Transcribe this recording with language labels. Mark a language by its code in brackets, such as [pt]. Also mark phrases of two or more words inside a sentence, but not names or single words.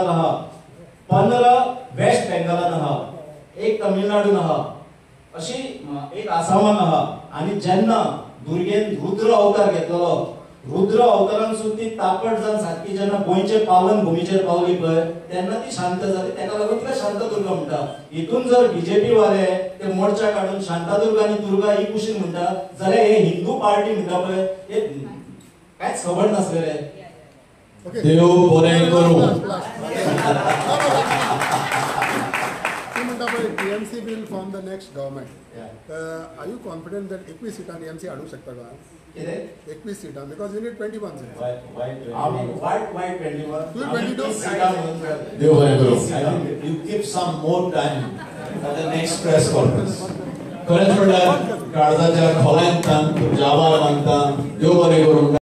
[kok] आहा 15 वेस्ट बेंगालान आहा 1 तमिळनाडून आहा अशी 1 आसामाक आहा आणि जेन्ना दुर्गेन रुद्र अवतार घेतलो रुद्र अवतारांसून ती तापट जावन सारखी जेन्ना गोंयचे पावन भुमीचेर पावली पळय तेन्ना ती शांत जाली तेका लागून तिका शांतादुर्गा म्हणटा हितून जर बीजेपी वाले ते मोर्चा काढून शांतादुर्गा आणि दुर्गा ही कुशीन म्हणटा जाल्यार हे हिंदू पार्टी म्हणटा पळय हे कांयच खबर नासलेले [en] Okay. [kok] देव बरें करूं ती म्हणटा पळय [en] TMC will form the next government. Are you confident that 21 [kok] सीटां TMC हाडूंक शकता गोंयांत? कितें [en] 21 सीटां because you need 21 seats. Why 21? 22? [kok] देव बरें करूं [en] you keep some more time for the next press conference [kok] खरेंच म्हणल्यार काळजाच्या खोलांत जावा मानता देव बरें करूं